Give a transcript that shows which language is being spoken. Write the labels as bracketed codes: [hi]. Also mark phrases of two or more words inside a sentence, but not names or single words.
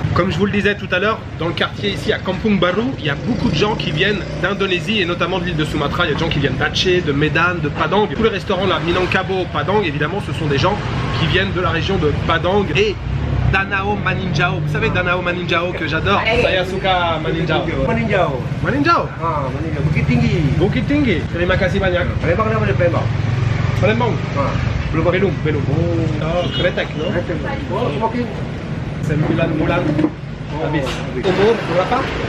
[fr] Comme je vous le disais tout à l'heure, dans le quartier ici à Kampung Baru, il y a beaucoup de gens qui viennent d'Indonésie et notamment de l'île de Sumatra. Il y a des gens qui viennent d'Aceh, de Medan, de Padang. Tous les restaurants là, Minangkabau, Padang, évidemment, ce sont des gens qui viennent de la région de Padang et Danau Maninjau. Vous savez Danau Maninjau que j'adore. [id] Saya suka Maninjau. Maninjau. Bukit Tinggi. Bukit Tinggi. Terima kasih banyak. Palembang kenapa di Palembang? Palembang. Belum. Oh, Kretek, no? Oh, smoking. 9 bulan habis. Umur berapa?